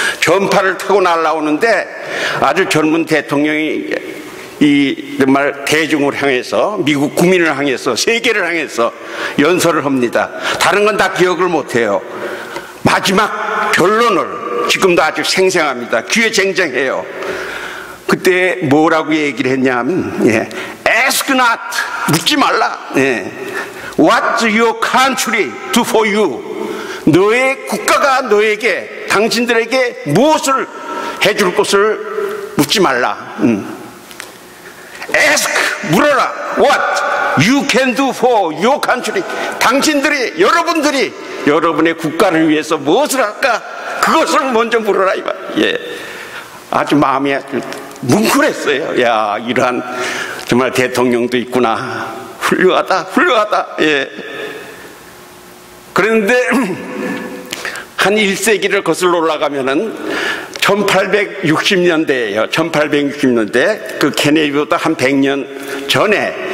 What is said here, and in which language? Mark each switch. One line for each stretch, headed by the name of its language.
Korean: 전파를 타고 날아오는데 아주 젊은 대통령이 정말 대중을 향해서, 미국 국민을 향해서, 세계를 향해서 연설을 합니다. 다른 건 다 기억을 못 해요. 마지막 결론을 지금도 아주 생생합니다. 귀에 쟁쟁해요. 그때 뭐라고 얘기를 했냐 하면,
English: ask not,
Korean: 묻지 말라.
English: What your country do for you?
Korean: 너의 국가가 너에게, 당신들에게 무엇을 해줄 것을 묻지 말라. ask, 물어라.
English: What you can do for your country?
Korean: 당신들이, 여러분들이 여러분의 국가를 위해서 무엇을 할까? 그것을 먼저 물어라. 예. 아주 마음이 뭉클했어요. 야, 이러한 정말 대통령도 있구나. 훌륭하다. 예. 그런데 한 1세기를 거슬러 올라가면은 1860년대예요. 1860년대 그 케네디보다 한 100년 전에